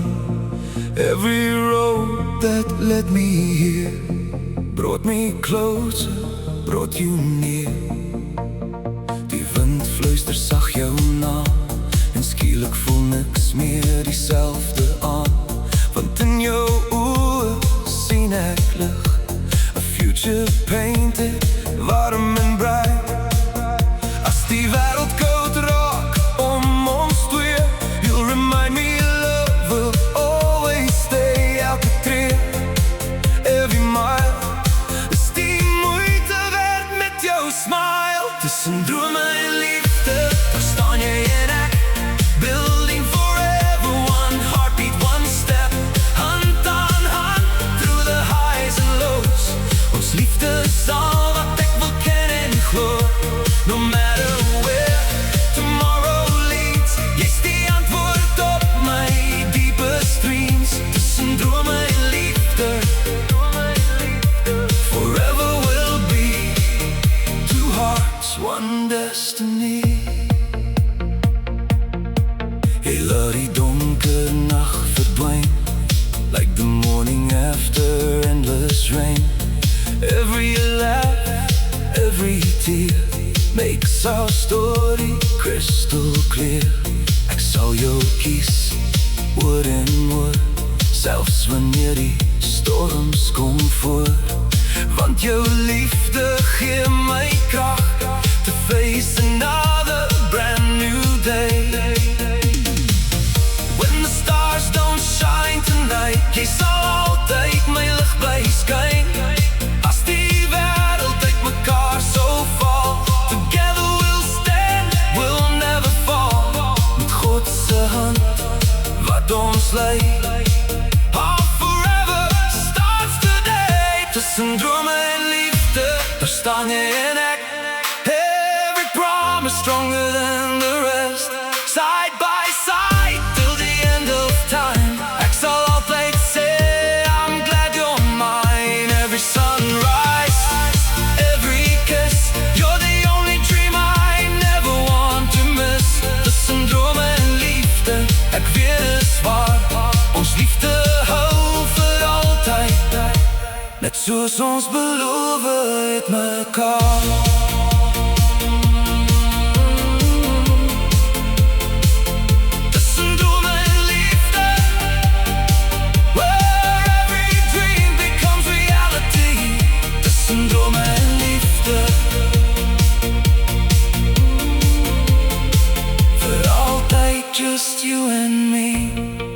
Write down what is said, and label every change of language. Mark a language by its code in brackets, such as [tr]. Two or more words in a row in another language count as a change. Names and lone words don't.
[en] Every road that led me here brought me closer, brought you near. [af] Die wind fluister sag jou naam, en skielik voel niks meer dieselfde aan. Want in jou oë sien ek lig, [en] a future painted, [af] warm en bright. As die wêreld koud raak om ons twee, [en] you'll remind me love will always stay. [af] Elke tree, [en] every mile, [af] is die moeite werd met jou smile. Tussen drome en liefde, daar staan jy en ek, [en] building forever, one heartbeat, one step, [af] hand aan hand, [en] through the highs and lows. [af] Ons liefde is al wat ek wil ken en glo. [en] No matter where tomorrow leads, [af] jy's die antwoord op my [en] deepest dreams. [af] Tussen drome en liefde, [en] forever will be two hearts, one destiny. [af] Hey, laat die donker nacht verdwijn, [en] like the morning after endless rain. Every laugh, every tear makes our story crystal clear. [af] Ek sal jou kies, woord en woord, selfs wanneer die storms kom voor. Want jou liefde gee my kracht, [en] to face another brand new day. When the stars don't shine tonight, [af] jy sal altyd my lig bly skyn. As die wêreld uit mekaar so val, [en] together we'll stand, we'll never fall. [af] Met God se hand wat ons lei, [en] our forever starts today. [af] Tussen drome en liefde, daar staan jy en ek, [en] every promise stronger than the rest. Side by side till the end of time, [af] ek sal altyd [en] say I'm glad you're mine. Every sunrise, every kiss, you're the only dream I never want to miss. [af] Tussen drome en liefde, ek weet is waar, ons liefde hou vir altyd, net soos ons beloof het mekaar. Tussen drome en liefde, [en] where every dream becomes reality. [af] Tussen drome en liefde, for altyd [en] just you and me.